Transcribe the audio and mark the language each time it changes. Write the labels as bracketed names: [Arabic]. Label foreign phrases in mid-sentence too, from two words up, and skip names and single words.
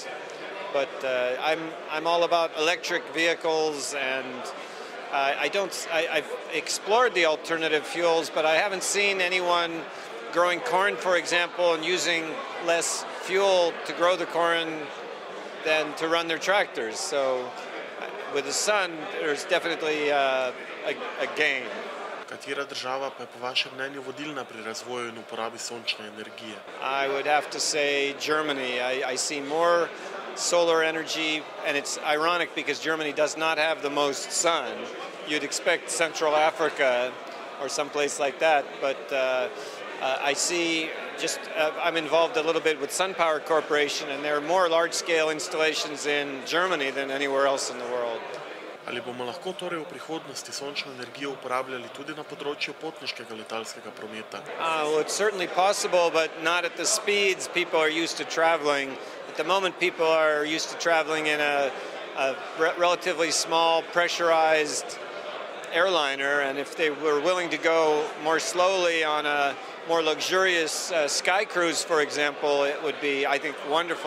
[English] But I'm all about electric vehicles, and I've explored the alternative fuels, but I haven't seen anyone growing corn, for example, and using less fuel to grow the corn than to run their tractors. So with the sun, there's definitely a gain. [Slovenian] Katera država pa je po vašem mnenju vodilna pri razvoju in uporabi sončne energije? [English] I would have to say Germany. I see more solar energy, and it's ironic because Germany does not have the most sun. You'd expect Central Africa or someplace like that, but I see I'm involved a little bit with Sun Power Corporation, and there are more large-scale installations in Germany than anywhere else in the world. [Slovenian] Ali bomo lahko torej v prihodnosti sončno energijo uporabljali tudi na področju potniškega letalskega prometa? [English] Well, it's certainly possible, but not at the speeds people are used to traveling. At the moment, people are used to traveling in a relatively small, pressurized airliner, and if they were willing to go more slowly on a more luxurious sky cruise, for example, it would be, I think, wonderful.